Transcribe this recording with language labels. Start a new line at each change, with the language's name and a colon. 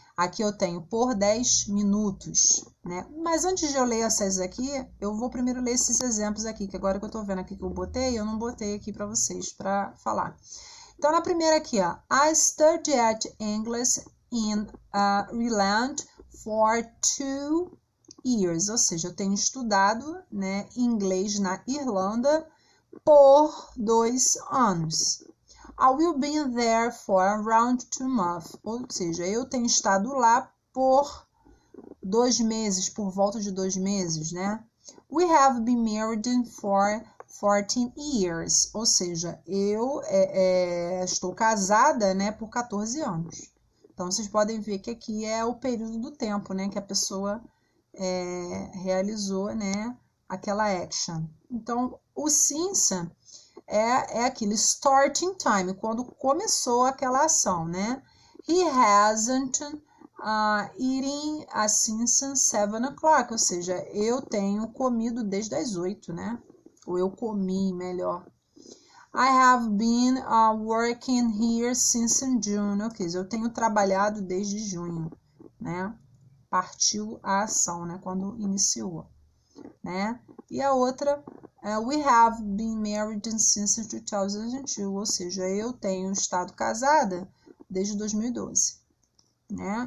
Portuguese: Aqui eu tenho por 10 minutos, né? Mas antes de eu ler essas aqui, eu vou primeiro ler esses exemplos aqui, que agora que eu tô vendo aqui que eu botei, eu não botei aqui para vocês para falar. Então, na primeira aqui, ó,
English: I studied English in Ireland for 2 years,
Portuguese: ou seja, eu tenho estudado, né, inglês na Irlanda por 2 anos.
English: I will be there for around 2 months.
Portuguese: Ou seja, eu tenho estado lá por 2 meses, por volta de 2 meses, né?
English: We have been married for 14 years.
Portuguese: Ou seja, eu estou casada, né, por 14 anos. Então, vocês podem ver que aqui é o período do tempo, né, que a pessoa realizou, né, aquela action. Então, o since é aquele starting time, quando começou aquela ação, né?
English: He hasn't eaten since 7 o'clock,
Portuguese: ou seja, eu tenho comido desde as 8, né? Ou eu comi, melhor.
English: I have been working here since June.
Portuguese: Ok, eu tenho trabalhado desde junho, né? Partiu a ação, né? Quando iniciou, né? E a outra,
English: we have been married since 2002,
Portuguese: ou seja, eu tenho estado casada desde 2012, né?